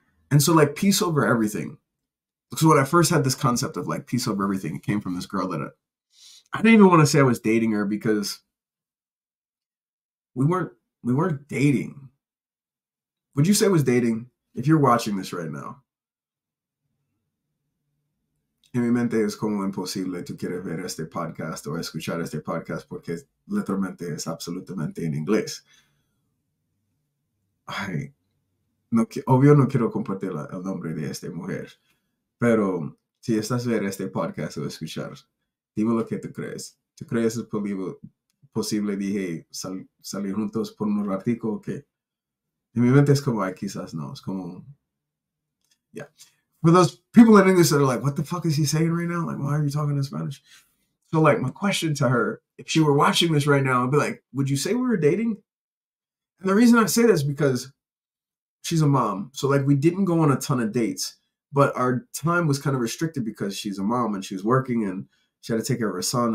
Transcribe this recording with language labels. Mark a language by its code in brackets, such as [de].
[en] And so like peace over everything. So when I first had this concept of like peace over everything, it came from this girl that I didn't even want to say I was dating her because we weren't dating. Would you say it was dating? If you're watching this right now. [es] En mi mente es como imposible tú quieres ver este podcast o escuchar este podcast porque literalmente es absolutamente en inglés. Ay, no, obvio no quiero compartir el nombre de esta mujer, pero si estás a ver este podcast o escuchar, dime lo que tú crees. ¿Tú crees es posible dije, salir juntos por un ratico o qué? En mi mente es como, ay, quizás no, es como, yeah. [en] For those people in English that are like, what the fuck is he saying right now? Like, why are you talking in Spanish? So like my question to her, if she were watching this right now, I'd be like, would you say we were dating? And the reason I say this is because she's a mom. So like we didn't go on a ton of dates, but our time was kind of restricted because she's a mom and she was working and she had to take care of her son.